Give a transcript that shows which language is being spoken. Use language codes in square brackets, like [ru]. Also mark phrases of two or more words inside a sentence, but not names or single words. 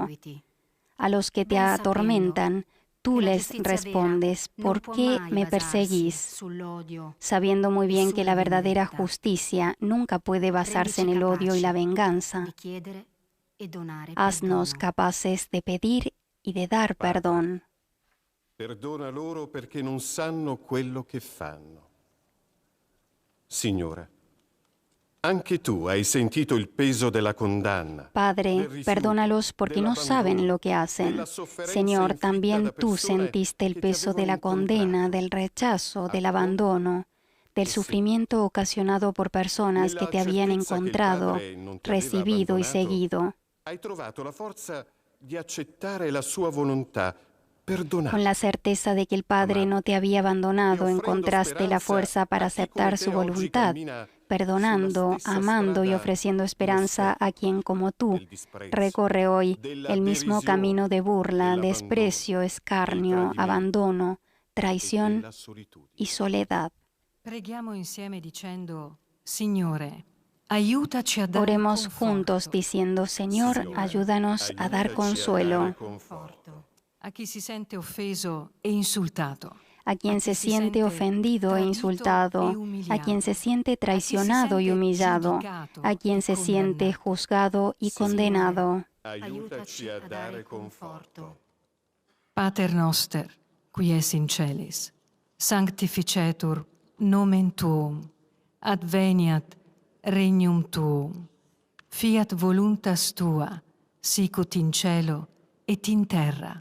[es] A los que te atormentan, tú les respondes, ¿por qué me perseguís? Sabiendo muy bien que la verdadera justicia nunca puede basarse en el odio y la venganza. Haznos capaces de pedir y de dar perdón. [it] Perdona loro perché non sanno quello che fanno. Signore, anche tu hai sentito il peso della condanna. [es] Padre, perdónalos porque no saben lo que hacen. Señor, también tú sentiste el peso de la condena, del rechazo, del abandono, del sufrimiento ocasionado por personas que te habían encontrado, recibido y seguido. [it] Hai trovato la forza di accettare la sua volontà. Perdona. [es] Con la certeza de que el Padre no te había abandonado, encontraste la fuerza para aceptar su voluntad, perdonando, amando y ofreciendo esperanza a quien como tú recorre hoy el mismo camino de burla, desprecio, escarnio, abandono, traición y soledad. [it] Preghiamo insieme dicendo: Signore, aiutaci a dare [es] Oremos [it] conforto. [es] juntos diciendo, Señor, ayúdanos a dar consuelo [it] A chi si sente offeso e insultato. [es] a quien se siente ofendido e insultado, a quien se siente traicionado y humillado, a quien se siente juzgado y condenado. [it] Aiutaci a dare conforto. [la] Pater noster, qui es in celis, sanctificetur nomen tuum, adveniat regnum tuum, fiat voluntas tua, sicut in cielo et in terra.